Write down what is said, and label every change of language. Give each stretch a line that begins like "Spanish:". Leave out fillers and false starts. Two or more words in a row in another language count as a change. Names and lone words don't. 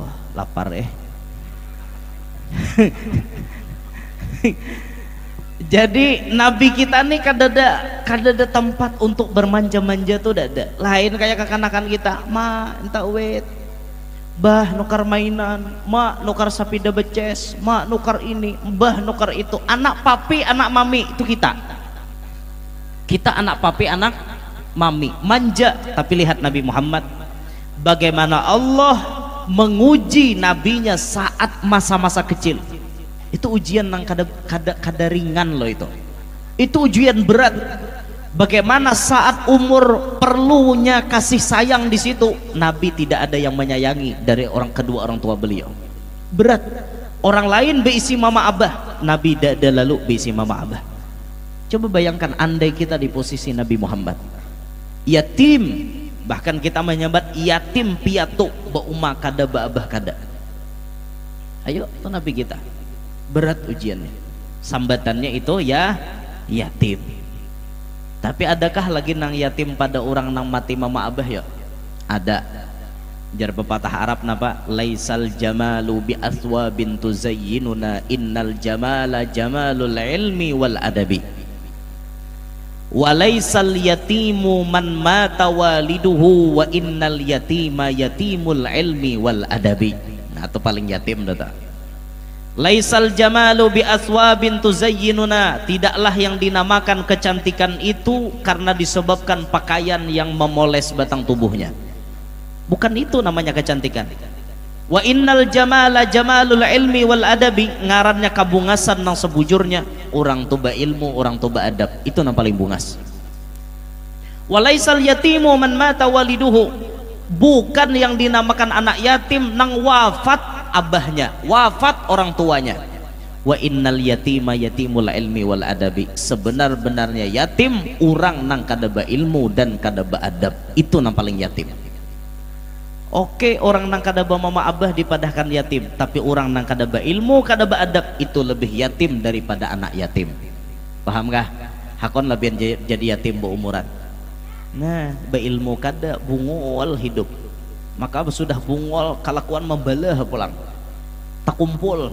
Banjar: Lapar Jadi nabi kita nih kadada tempat untuk bermanja-manja tuh dada. Lain kayak kekanakan kita, ma entah wet, bah nukar mainan, ma nukar sapida beces, ma nukar ini, bah nukar itu.
Indonesian: Anak papi, anak mami itu kita. Kita anak papi, anak mami, manja. Tapi lihat Nabi Muhammad, bagaimana Allah menguji nabinya saat masa-masa kecil.
Banjar: Itu ujian yang kada ringan loh itu ujian berat.
Indonesian: Bagaimana saat umur perlunya kasih sayang di situ, Nabi tidak ada yang menyayangi dari kedua orang tua beliau. Berat.
Banjar: Orang lain beisi mama abah, Nabi tidak ada lalu beisi mama abah. Coba bayangkan andai kita di posisi Nabi Muhammad, yatim, bahkan kita menyambat yatim piatu bauma kada abah kada.
Indonesian: Ayo itu Nabi kita. Berat ujiannya, sambatannya itu ya yatim.
Banjar: Tapi adakah lagi nang yatim pada orang nang mati mama abah ya? Ada. Jar pepatah Arab napa?
Arabic: ليس الجمال بأثواب تزيننا، إن الجمال جمال العلم والأدب. وليس اليتيم من مات والده، وإن اليتيم يتيم العلم والأدب.
Banjar: Nah, itu paling yatim data.
Arabic: ليس الجمال بأثواب تزيننا,
Indonesian: tidaklah yang dinamakan kecantikan itu karena disebabkan pakaian yang memoles batang tubuhnya. Bukan itu namanya kecantikan.
Arabic: وإن الجمال جمال العلم والأدب,
Banjar: ngarannya kabungasan nang sebujurnya orang tuba ilmu, orang tuba adab, itu nang paling bungas.
Arabic: وليس اليتيم من مات والده,
Indonesian: bukan yang dinamakan anak yatim nang wafat abahnya, wafat orang tuanya.
Arabic: وإن اليتيم يتيم العلم والأدب,
Banjar: sebenar-benarnya yatim orang nang kadaba ilmu dan kadaba adab, itu nang paling yatim. Oke, orang nang kadaba mama abah dipadahkan yatim, tapi orang nang kadaba ilmu kadaba adab itu lebih yatim daripada anak yatim.
Indonesian: Paham gak?
Banjar: Hakon lebih jadi yatim berumuran. Nah, beilmu kada bungol hidup, maka sudah bungol kelakuan membalah pulang tak kumpul.